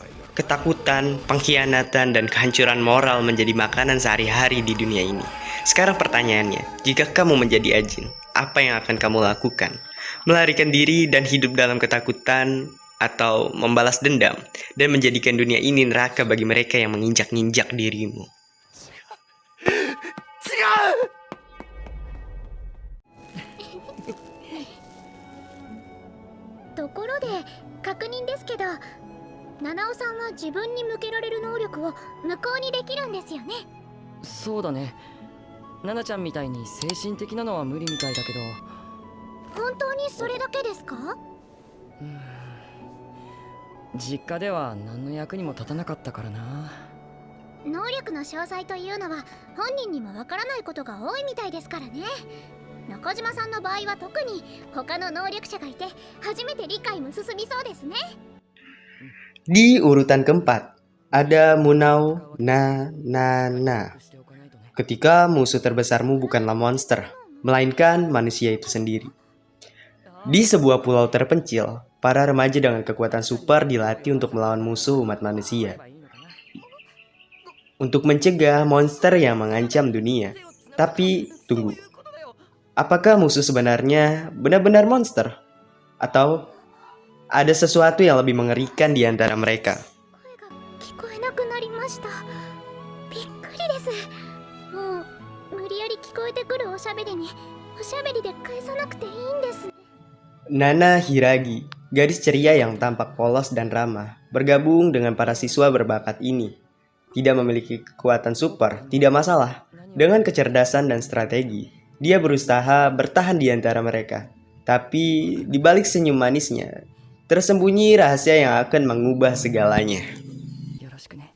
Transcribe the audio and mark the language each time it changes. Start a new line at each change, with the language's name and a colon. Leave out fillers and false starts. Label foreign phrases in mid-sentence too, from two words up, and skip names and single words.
Indonesian: Ketakutan, pengkhianatan, dan kehancuran moral menjadi makanan sehari-hari di dunia ini. Sekarang pertanyaannya, jika kamu menjadi Ajin, apa yang akan kamu lakukan? Melarikan diri dan hidup dalam ketakutan, atau membalas dendam, dan menjadikan dunia ini neraka bagi mereka yang menginjak-injak dirimu?
Japanese: ところで, 確認ですけど、七尾さんは自分に向けられる能力を無効にできるんですよね。そうだね。ナナちゃんみたいに精神的なのは無理みたいだけど。本当にそれだけですか？実家では何の役にも立たなかったからな。能力の詳細というのは本人にもわからないことが多いみたいですからね。中島さんの場合は特に他の能力者がいて初めて理解も進みそうですね。
Indonesian: Di urutan keempat, ada Munao Na. Ketika musuh terbesarmu bukanlah monster, melainkan manusia itu sendiri. Di sebuah pulau terpencil, para remaja dengan kekuatan super dilatih untuk melawan musuh umat manusia. Untuk mencegah monster yang mengancam dunia. Tapi, tunggu. Apakah musuh sebenarnya benar-benar monster? Atau ada sesuatu yang lebih mengerikan di antara mereka?
Japanese: 聞こえなくなりました。びっくりです。もう無理やり聞こえてくるおしゃべりにおしゃべりで返さなくていいんです。
Indonesian: Nana Hiragi, gadis ceria yang tampak polos dan ramah, bergabung dengan para siswa berbakat ini. Tidak memiliki kekuatan super, tidak masalah. Dengan kecerdasan dan strategi, dia berusaha bertahan di antara mereka. Tapi di balik senyum manisnya, tersembunyi rahasia yang akan mengubah segalanya.